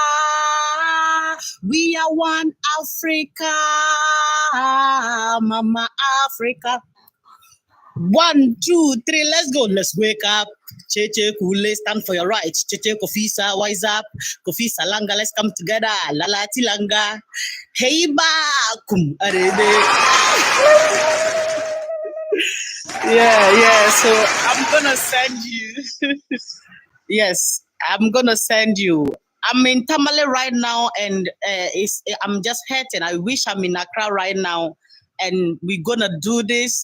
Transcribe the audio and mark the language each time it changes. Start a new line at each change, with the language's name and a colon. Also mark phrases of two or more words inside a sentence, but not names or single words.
English: We are one Africa, Mama Africa. 1, 2, 3, let's go. Let's wake up. Cheche Kule, stand for your rights. Cheche Kofisa, wise up. Kofisa Langa, let's come together. Lala Tilanga. Hey ba, kum arede. Yeah. So I'm gonna send you. Yes, I'm gonna send you. I'm in Tamale right now, and I'm just hurting. I wish I'm in Accra right now, and we're gonna do this.